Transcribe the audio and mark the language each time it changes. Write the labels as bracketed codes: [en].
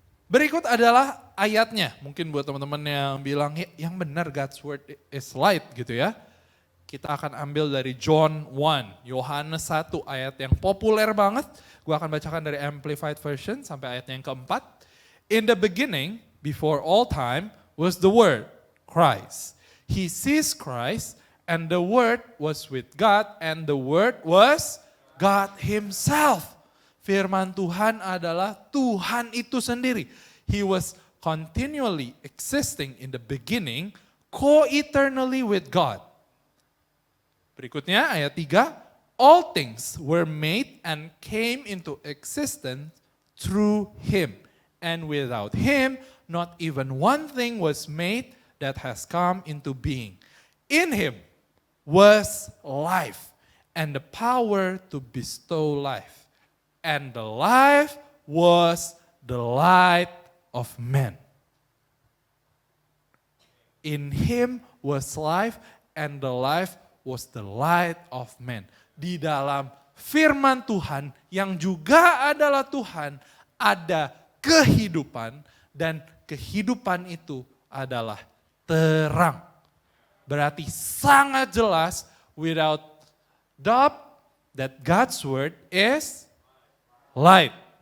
[id] Berikut adalah ayatnya. Mungkin buat teman-teman yang bilang, yang benar [en] God's word is light [id] gitu ya. Kita akan ambil dari John 1, Yohanes 1 ayat yang populer banget. Gue akan bacakan dari Amplified Version sampai ayat yang keempat. [en] In the beginning, before all time, was the Word, Christ. He sees Christ, and the Word was with God, and the Word was God Himself. [id] Firman Tuhan adalah Tuhan itu sendiri. [en] He was continually existing in the beginning, co-eternally with God. [id] Berikutnya ayat 3, [en] all things were made and came into existence through Him. And without Him, not even one thing was made that has come into being. In Him was life, and the power to bestow life. And the life was the light of men. In Him was life, and the life was the light of men. [id] Di dalam firman Tuhan yang juga adalah Tuhan, ada kehidupan, dan kehidupan itu adalah terang. Berarti sangat jelas, [en] without doubt, that God's word is light.